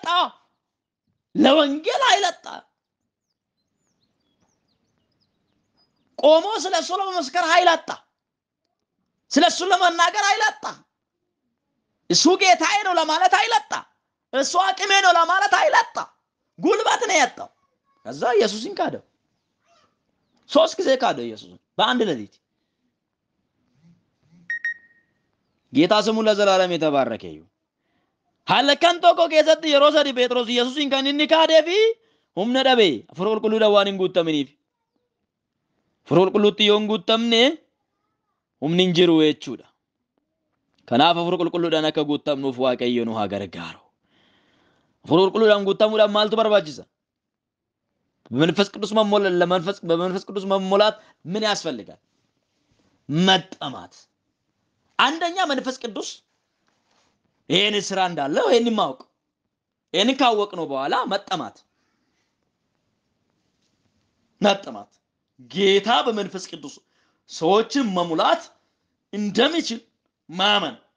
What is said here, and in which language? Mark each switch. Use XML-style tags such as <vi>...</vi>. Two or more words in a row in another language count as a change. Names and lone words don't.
<am>ለወንጌል ኃይል አጣ። ቆሞ ስለሱ ለመመስከር ኃይል አጣ። ስለሱ ለመናገር ኃይል አጣ። እሱ ጌታዬ ነው ለማለት ኃይል አጣ። እሱ አቅሜ ነው ለማለት ኃይል አጣ። ጉልበት ነው ያጣው። ከዛ ኢየሱስን ካደው። 3 ጊዜ ካደው ኢየሱስን በአንድ ሌሊት። ጌታ ስሙ ለዘላለም የተባረከ ይሁን።</am> <om>halkan tokko keessatti yeroo sadi Phexros Yesuusin kan inni kaadeefi humna dhabe Hafuura Qulqulluudhaan waan hin guutaminiif. Hafuura Qulqulluutti yoo hin guutamne humni hin jiru jechuudha. Kanaaf Hafuura Qulqulluudhaan akka guutamnuuf Waaqayyo nu haa gargaaru. Hafuura Qulqulluudhaan guutamuudhaan maaltu barbaachisa?</om> <am>በመንፈስ ቅዱስ መሞላት ምን ያስፈልጋል? መጠማት። አንደኛ መንፈስ ቅዱስ ይሄን ስራ እንዳለው ይሄን ማወቅ። ይሄን ካወቅ ነው በኋላ መጠማት ጌታ በመንፈስ ቅዱስ ሰዎችን መሙላት እንደሚችል ማመን፣</am>